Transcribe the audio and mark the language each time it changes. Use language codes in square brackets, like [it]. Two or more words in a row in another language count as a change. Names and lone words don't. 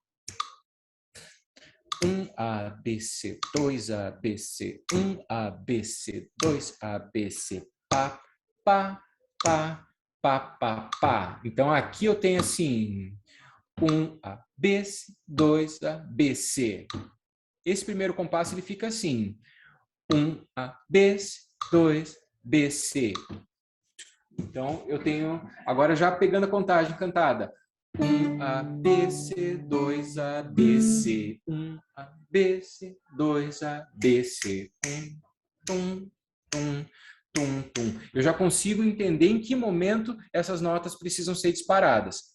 [pt] 1ABC, 2ABC, 1ABC, 2ABC, pá, pá, pá, pá, pá, pá. Então aqui eu tenho assim 1ABC, 2ABC. Esse primeiro compasso ele fica assim: 1ABC, 2BC. Então, eu tenho, agora já pegando a contagem cantada, 1ABC, 2ABC, 1ABC, 2ABC, tum, tum, tum, tum. Eu já consigo entender em que momento essas notas precisam ser disparadas.